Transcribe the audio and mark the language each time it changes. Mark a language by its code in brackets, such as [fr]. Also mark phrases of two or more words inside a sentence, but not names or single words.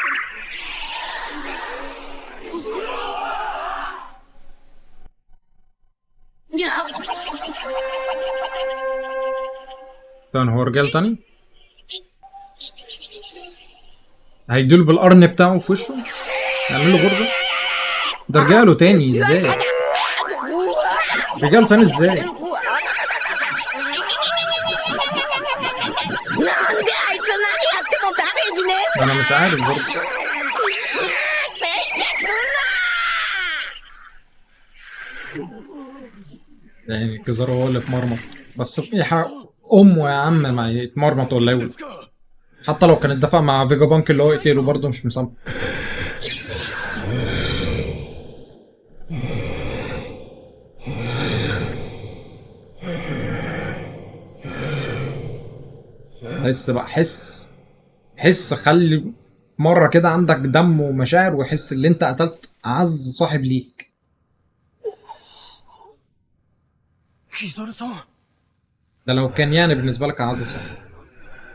[ar] ثاني هو رجال تاني؟ هيديله بالقرن بتاعه في وشه؟ يعمل له غرزة؟ ده رجاله تاني ازاي؟ رجاله تاني ازاي؟ [ja] なんであいつ何やってもダメージね [ar] انا مش عارف برضه. [ja] 全然すんな [ar] يعني كيزارو هو اللي اتمرمط، بس يحرق امه يا عم ما يتمرمط ولا يولد. حتى لو كان اتدفع مع فيجا بانك اللي هو يقتله برضه مش مسامح. حس بقى، حس خلي مرة كده عندك دم ومشاعر، وحس ان انت قتلت اعز صاحب ليك. [ja] キザルさん。 [ar] ده لو كان يعني بالنسبة لك اعز صاحب.